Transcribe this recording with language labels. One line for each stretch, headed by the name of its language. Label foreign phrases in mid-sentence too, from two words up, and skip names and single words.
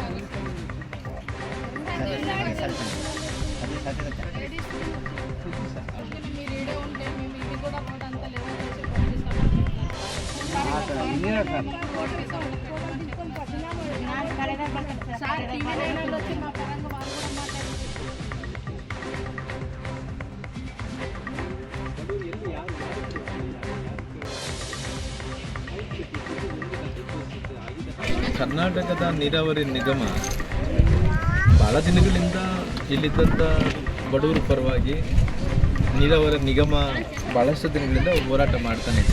Telugu: మీరు ఈడే ఉంటే మేము ఇది కూడా కూడా అంతా లెవెల్ చేసి పంపిస్తాం సార్ టీవీ లైనర్లు వచ్చి మా పరంగా వాళ్ళు కూడా మాట్లాడుతున్నారు.
Kannada: ಕರ್ನಾಟಕದ ನೀರಾವರಿ ನಿಗಮ ಭಾಳ ದಿನಗಳಿಂದ ಇಲ್ಲಿದ್ದಂಥ ಬಡವರ ಪರವಾಗಿ ನೀರಾವರಿ ನಿಗಮ ಭಾಳಷ್ಟು ದಿನಗಳಿಂದ ಹೋರಾಟ ಮಾಡ್ತಾನೆ ಇದೆ.